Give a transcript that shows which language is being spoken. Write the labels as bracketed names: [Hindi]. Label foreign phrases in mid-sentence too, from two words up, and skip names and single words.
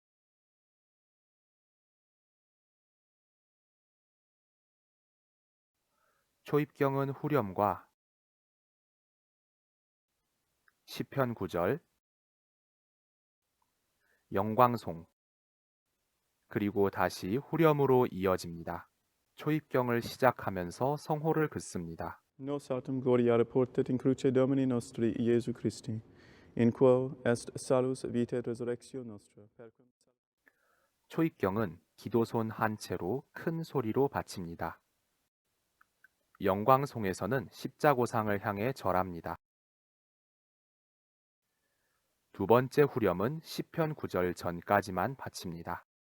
[Korean] 초입경은 후렴과 시편 9절, 영광송, 그리고 다시 후렴으로 이어집니다. 초입경을 시작하면서 성호를 긋습니다. [Latin] Nos autem gloriare portet in cruce Domini nostri Iesu Christi, in quo est salus vitae et resurrectio nostra. Perquam [Korean] 초입경은 기도손 한 채로 큰 소리로 바칩니다. 영광송에서는 십자고상을 향해 절합니다. 두 번째 후렴은 시편 9절 전까지만 바칩니다.